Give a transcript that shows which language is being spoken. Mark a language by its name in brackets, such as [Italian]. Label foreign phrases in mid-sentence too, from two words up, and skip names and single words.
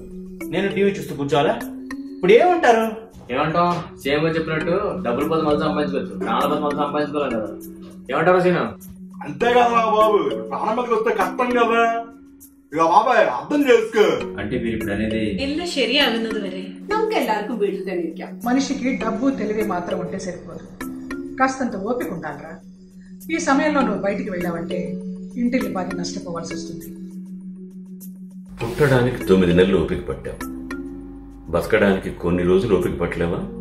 [Telugu] నేను టీవీ చూస్తూ కూర్చోవాలా? ఇప్పుడు ఏమంటారు? ఏమంటాం? సేమ్ గా చెప్పినట్టు డబ్బులు 10 మంది సంపాదించుకోవచ్చు, 4 మంది సంపాదించుకోవాలి కదా. ఏమంటారు సీనా? అంతే కదా బాబు, ప్రారంభకు వస్తే కష్టం కదా. ఇక బాబాయ్ అర్థం చేసుకో. అంటే మీరు ఇప్పుడు అనేది [Malayalam] ಎಲ್ಲ ശരിയാകുന്നത് വരെ നമുക്കെല്ലാവർക്കും വീട്ടിൽ തന്നെ ഇരിക്കാം. [Telugu] మనిషికి డబ్బు తెలివి మాత్రం ఉంటే సరిపోదు, కాస్తంత ఓపిక ఉండాలరా. ఈ సమయంలో నువ్వు బయటికి వెళ్ళావంటే ఇంటిని బాగా నష్టపోవాల్సి వస్తుంది. పుట్టడానికి 9 నెలలు ఓపిక పట్టావు, బతకడానికి కొన్ని రోజులు ఓపిక పట్టలేవా?